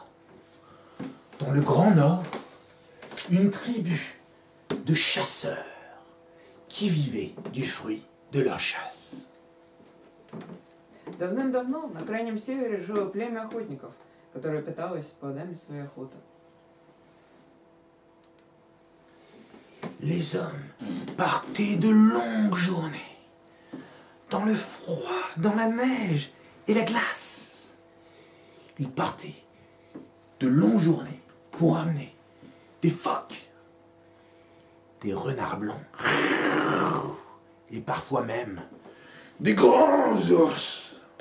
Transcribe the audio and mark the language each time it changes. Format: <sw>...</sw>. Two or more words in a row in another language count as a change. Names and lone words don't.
<fr>dans le Grand Nord, une tribu de chasseurs qui vivaient du fruit de leur chasse.</fr> <ru>Давным-давно на крайнем севере жило племя охотников, которое питалось плодами своей охоты.</ru> <fr>Les hommes partaient de longues journées, dans le froid, dans la neige et la glace. Ils partaient de longues journées pour amener des phoques, des renards blancs et parfois même des grands ours.</fr>